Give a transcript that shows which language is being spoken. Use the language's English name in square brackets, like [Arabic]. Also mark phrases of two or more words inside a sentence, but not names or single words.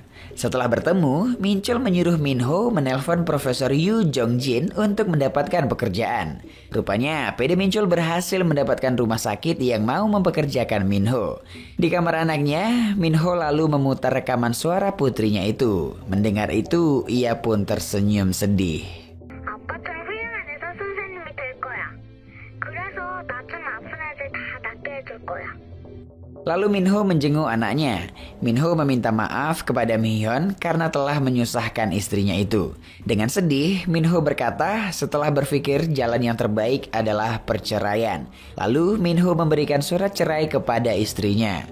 [Indonesian] Setelah bertemu, Mincol menyuruh Minho menelpon Profesor Yu Jongjin untuk mendapatkan pekerjaan. Rupanya, PD Mincol berhasil mendapatkan rumah sakit yang mau mempekerjakan Minho. Di kamar anaknya, Minho lalu memutar rekaman suara putrinya itu. Mendengar itu, ia pun tersenyum sedih. [Korean] 아빠처럼 훌륭한 의사 선생님이 될 거야. 그래서 나처럼 아픈 애들 다 낫게 해줄 거야. [Indonesian] Lalu Minho menjenguk anaknya. Minho meminta maaf kepada Mihyun karena telah menyusahkan istrinya itu. Dengan sedih, Minho berkata setelah berpikir jalan yang terbaik adalah perceraian. Lalu Minho memberikan surat cerai kepada istrinya.